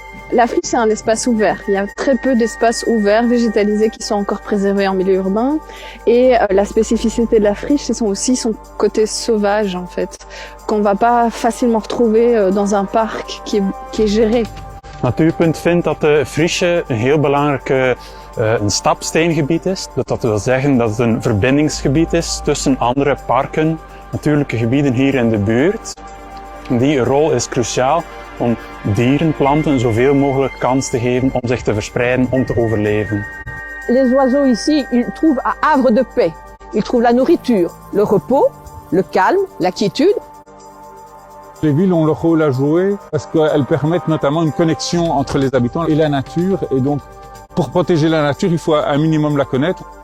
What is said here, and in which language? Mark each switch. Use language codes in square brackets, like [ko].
[fr] La friche, c'est un espace ouvert. Il y a très peu d'espaces ouverts, végétalisés, qui sont encore préservés en milieu urbain. Et la spécificité de la friche, c'est aussi son côté sauvage, en fait, qu'on va pas facilement retrouver dans un parc qui est géré. [nl] Natuurpunt vindt dat de Friche een heel belangrijk een stapsteengebied is. Dat wil zeggen dat het een verbindingsgebied is tussen andere parken, natuurlijke gebieden hier in de buurt. Die rol is cruciaal om dieren, planten zoveel mogelijk kans te geven om zich te verspreiden, om te overleven. [fr] Les oiseaux ici, ils trouvent un havre de paix. Ils trouvent la nourriture, le repos, le calme, la quiétude. Les villes ont leur rôle à jouer parce qu'elles permettent notamment une connexion entre les habitants et la nature. Et donc, pour protéger la nature, il faut un minimum la connaître.